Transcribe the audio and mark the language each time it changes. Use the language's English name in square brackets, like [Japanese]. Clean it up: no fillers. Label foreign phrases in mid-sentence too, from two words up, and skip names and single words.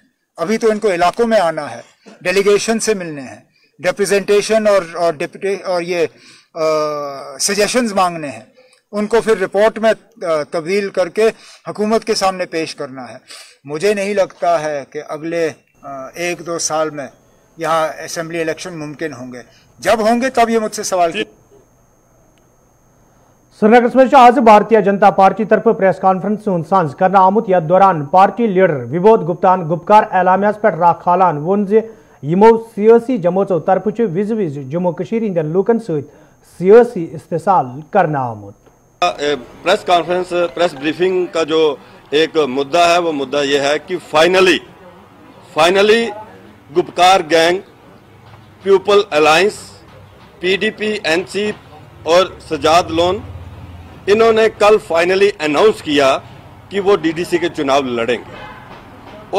[Hindi] अभी तो इनको इलाकों में आना है, डेलीगेशन से मिलने हैं, रिप्रेजेंटेशन और डिप्टी और ये सजेशंस मांगने हैं, उनको फिर रिपोर्ट में तब्दील करके हुकूमत के सामने पेश करना है। मुझे नहीं लगता है कि अगले 1-2 साल में यहाँ असेंबली इलेक्शन मुमकिन होंगे। जब होंगे तब ये मुझसे सवाल किया। [Kashmiri] श्रीनगर में आज भारतीय जनता पार्टी तरफ [English] press conference [Kashmiri] सांझ करना आमुत। यथ दौरान पार्टी लीडर विबोध गुप्तान गुपकार एलामियास पे राखालान वोन यमो सियासी जमोचो तरफ विज विज जम्मू कश्मीर हिंद लूकन सहित सियासी इस्तेसाल करना आमुत। [English] press conference press briefing [Hindi] का जो एक मुद्दा है वो मुद्दा ये है कि फाइनली गुपकार गैंग, पीपल अलायंस, पीडीपी, एनसी और सजाद लोन, इन्होंने कल फाइनली अनाउंस किया कि वो डीडीसी के चुनाव लड़ेंगे।